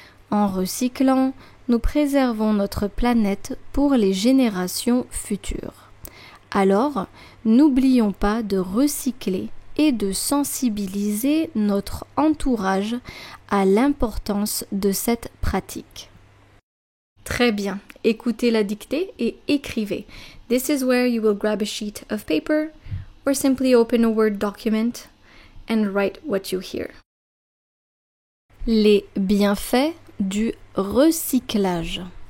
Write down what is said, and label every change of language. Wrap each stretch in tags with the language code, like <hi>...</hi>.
<fr>En recyclant, nous préservons notre planète pour les générations futures. Alors, n'oublions pas de recycler et de sensibiliser notre entourage à l'importance de cette pratique. Très bien, écoutez la dictée et écrivez.</fr> <en>This is where you will grab a sheet of paper or simply open a Word document and write what you hear.</en> <fr>Les bienfaits du recyclage.</fr>